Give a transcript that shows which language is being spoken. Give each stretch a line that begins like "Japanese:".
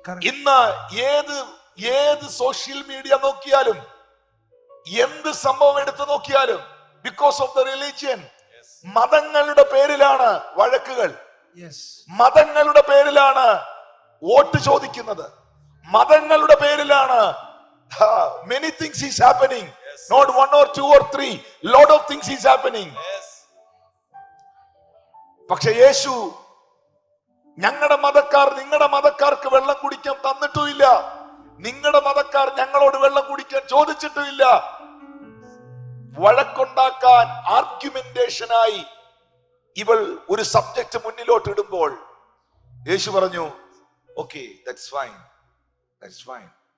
Malayalam: ഇന്ന് ഏത് social media നോക്കിയാലും, എന്ത് സംഭവം എടുത്തു നോക്കിയാലും,
English: because of the religion,
Malayalam: മതങ്ങളുടെ പേരിലാണ് വഴക്കുകൾ, മതങ്ങളുടെ പേരിലാണ് വോട്ട് ചോദിക്കുന്നത്, മതങ്ങളുടെ പേരിലാണ്
English: many things is happening. Not one or two or three, lot of things is happening.
Malayalam: പക്ഷെ യേശു ഞങ്ങളുടെ മതക്കാർ നിങ്ങളുടെ മതക്കാർക്ക് വെള്ളം കുടിക്കാൻ തന്നിട്ടുമില്ല, നിങ്ങളുടെ മതക്കാർ ഞങ്ങളോട് വെള്ളം കുടിക്കാൻ ചോദിച്ചിട്ടുമില്ല. വഴക്കുണ്ടാക്കാൻ ആർഗ്യുമെന്റേഷനായി ഇവൾ ഒരു സബ്ജക്ട് മുന്നിലോട്ട് ഇടുമ്പോൾ യേശു പറഞ്ഞു,
English: Okay, that's fine, that's fine.